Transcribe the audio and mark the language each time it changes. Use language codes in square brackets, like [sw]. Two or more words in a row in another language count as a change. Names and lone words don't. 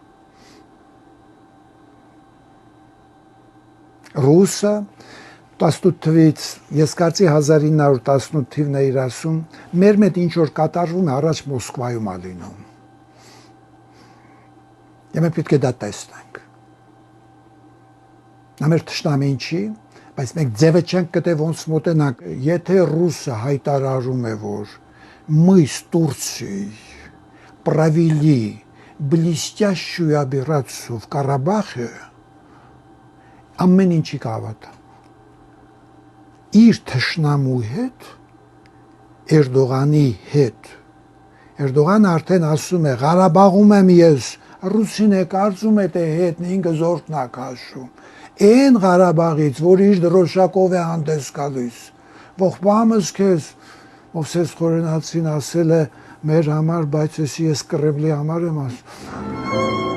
[hy] ռուսը 18 թվից, ես կարծի 1918 թիվն է իր ասում, մեր մետ ինչ որ կատարվում է առաջ Մոսկվայում է լինում։ Եվ մենք պետք է դա տեսնենք։ Նա մեր թշնամին չի, բայց մենք ձևը չենք գտե ոնց մոտենանք, եթե ռուսը հայտարարում է, որ [ru] мы с Турцией провели блестящую операцию в Карабахе, [hy] ամեն ինչի կհավատա։ Իր թշնամու հետ, Էրդողանի հետ, Էրդողանը արդեն ասում է, Ղարաբաղում եմ ես, ռուսին է կարծում է թե հետն ինքը զորքն է քաշում, այն Ղարաբաղից, որ իր դրոշակով է հանդես գալիս, ողբամս քեզ, Մովսես Խորենացին ասել է մեր համար, բայց ես Կռեմլի համար եմ ասում։